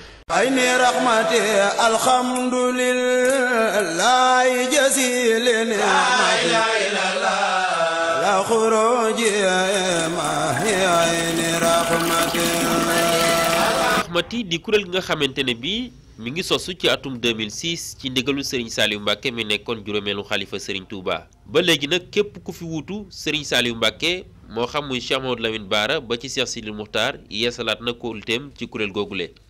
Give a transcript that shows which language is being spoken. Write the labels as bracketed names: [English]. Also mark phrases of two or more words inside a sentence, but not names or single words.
[Arabic] عين رحمتي الحمد لله جزيل نعمتي لا خروج ما هي عين رحمتي [Wolof] rahmati di kuréel gi nga xamante ne bii mi ngi sosu ci atum 2006 ci ndigalu Serigne Saliou Mbacké mi nekkoon juróomeelu xalifa Serigne Touba ba léegi nag képp ku fi wuutu Serigne Saliou Mbacké moo xam muy Cheikh Mamadou Lamine Bara ba ci Cheikh Sidil Muxtaar yeesalaat na kóoluteem ci kuréel googule.